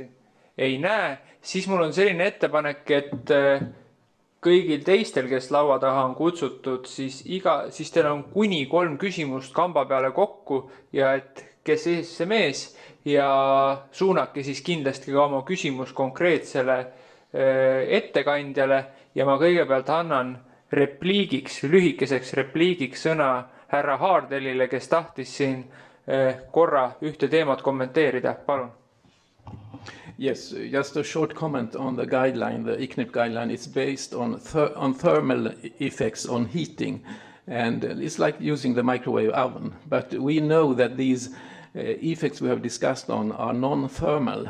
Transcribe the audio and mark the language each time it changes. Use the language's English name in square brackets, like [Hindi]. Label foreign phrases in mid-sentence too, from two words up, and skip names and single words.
[Estonian] Ei näe, siis mul on selline ettepanek, et kõigil teistel, kes laua taha on kutsutud, siis teil on kuni 3 küsimust kamba peale kokku ja et kes ees see mees ja suunake siis kindlasti ka oma küsimus konkreetsele ettekandjale ja ma kõigepealt annan lühikeseks repliigiks sõna härra Haardelile, kes tahtis siin korra ühte teemat kommenteerida. Palun. [English] Yes, just a short comment on the guideline. The ICNIRP guideline is based on thermal effects on heating. And it's like using the microwave oven. But we know that these effects we have discussed on are non-thermal.